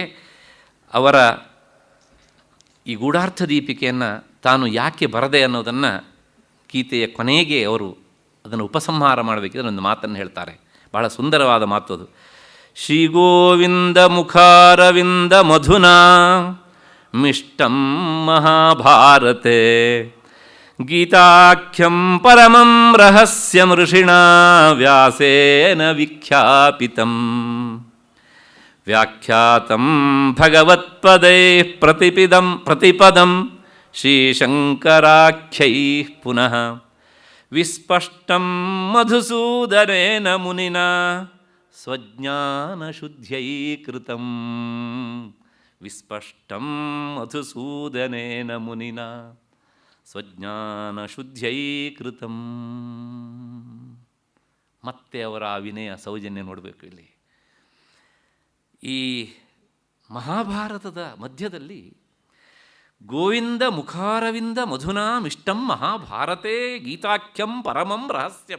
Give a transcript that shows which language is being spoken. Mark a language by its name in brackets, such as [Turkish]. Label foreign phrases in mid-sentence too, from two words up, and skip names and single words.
[Kannada] ಅವರ ಈ ಗೂಢಾರ್ಥ ದೀಪಿಕೆಯನ್ನು ತಾನು ಯಾಕೆ ಬರದೆ ಅನ್ನೋದನ್ನು ಗೀತೆಯ ಕೊನೆಗೆ ಅವರು ಅದನ್ನು ಉಪಸಂಹಾರ ಮಾಡಬೇಕಿದ್ರೆ ಒಂದು ಮಾತನ್ನು ಹೇಳ್ತಾರೆ. ಬಹಳ ಸುಂದರವಾದ ಮಾತು ಅದು. [Sanskrit] ಶ್ರೀಗೋವಿಂದ ಮುಖಾರವಿಂದ ಮಧುನಾ ಮಿಷ್ಟಂ ಮಹಾಭಾರತೆ ಗೀತಾಖ್ಯಂ ಪರಮಂ ರಹಸ್ಯಂ ಋಷಿಣಾ ವ್ಯಾಸೇನ ವಿಖ್ಯಾಪಿತಂ ವ್ಯಾಖ್ಯಾತಂ ಭಗವತ್ಪದೈಃ ಪ್ರತಿಪದಂ ಶ್ರೀಶಂಕರಾಖ್ಯೈಃ ಪುನಃ ವಿಸ್ಪಷ್ಟಂ ಮಧುಸೂದನೇನ ಮುನಿನಾ ಸ್ವಜ್ಞಾನಶುದ್ಧ್ಯೈ ಕೃತಂ. ವಿಸ್ಪಷ್ಟಂ ಮಧುಸೂದನೇನ ಮುನಿನಾ ಸ್ವಜ್ಞಾನಶುದ್ಧ್ಯೈ ಕೃತಂ. [Kannada] ಮತ್ತೆ ಅವರ ಆ ವಿನಯ ಸೌಜನ್ಯ ನೋಡಬೇಕು ಇಲ್ಲಿ. ಈ ಮಹಾಭಾರತದ ಮಧ್ಯದಲ್ಲಿ [Sanskrit] ಗೋವಿಂದ ಮುಖಾರವಿಂದ ಮಧುನಾ ಮಿಷ್ಟಂ ಮಹಾಭಾರತೆ ಗೀತಾಖ್ಯಂ ಪರಮಂ ರಹಸ್ಯಂ.